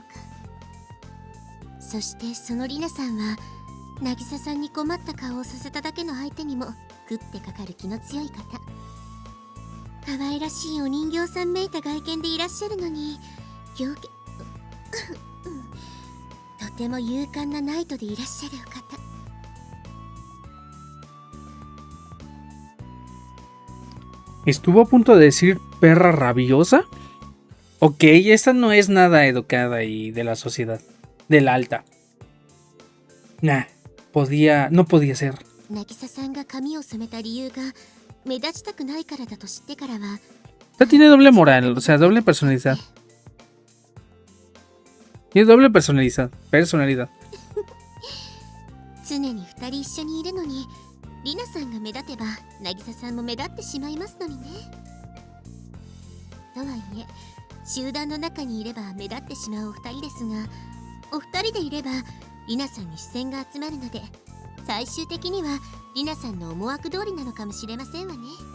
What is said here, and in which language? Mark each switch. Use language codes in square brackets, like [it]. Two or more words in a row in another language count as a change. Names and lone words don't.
[ja] そしてそのリナさんは渚さんに困った顔をさせただけの相手にもグッてかかる気の強い方。可愛らしいお人形さんめいた外見でいらっしゃるのに、とても勇敢なナイトでいらっしゃるお方。 [es] Estuvo a punto de decir perra rabiosa. Ok, esta no es nada educada y de la sociedad. De la alta. Nah, no podía ser. [ja] 渚さんが髪を染めた理由が目立ちたくないからだと知ってからは [es] Esta tiene doble moral, o sea, doble personalidad. Tiene doble personalidad. [ja] 常に2人一緒にいるのにリナさんが目立てば渚さんも目立ってしまいますのにね。とはいえ集団の中にいれば目立ってしまうお二人ですが、お二人でいればリナさんに視線が集まるので、最終的にはリナさんの思惑通りなのかもしれませんわね。